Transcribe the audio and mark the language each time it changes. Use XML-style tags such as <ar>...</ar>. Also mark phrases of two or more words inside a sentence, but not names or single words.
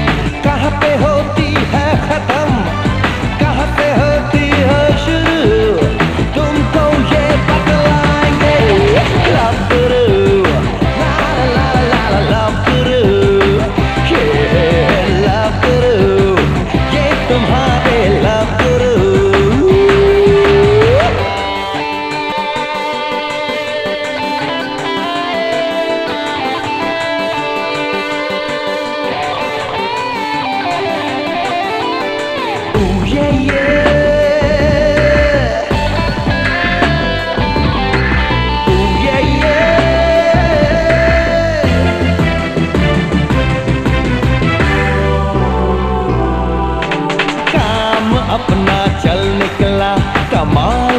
<hi>कहाँ पे होती है खत्म, कहाँ पे होती है शुरू? तुमको ये बतलाएंगे। लव गुरु, ला ला ला ला लव गुरु, ये लव गुरु, ये तुम्हारे लव गुरु।</hi> <en>Ooh, yeah, yeah. Ooh, yeah, yeah.</en> <hi>काम अपना चल निकला, कमा</hi>